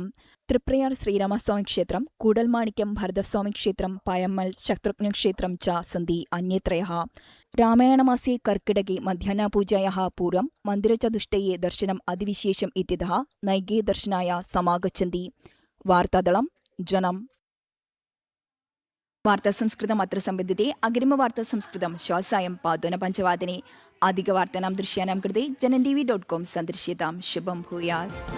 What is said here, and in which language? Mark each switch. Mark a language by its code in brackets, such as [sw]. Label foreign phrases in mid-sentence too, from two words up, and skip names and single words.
[sa] त्रिप्रयार श्रीरामस्वामी क्षेत्रं, कूडल्माणिक्यं भरतस्वामी क्षेत्रं, पायम्मल् शत्रुघ्नक्षेत्रं च सन्ति अन्यत्रयः. रामायणमासे कर्किटके मध्याह्नपूजायाः पूर्वं मन्दिरचतुष्टये दर्शनम् अतिविशेषम् इत्यतः नैके दर्शनाय समागच्छन्ति. वार्तादलं जനം. വാർത്താസംസ്കൃതം അത്ര സംബന്ധിത്തെ അഗ്രിമവാർത്താസംസ്കൃതം ശ്വാസായം പാദോന പഞ്ചവാദനെ. അധികവാർത്താനാം ദൃശ്യാനാം കൃതേ JananTV.com സന്ദർശ്യതാം. ശുഭം ഭൂയാത്.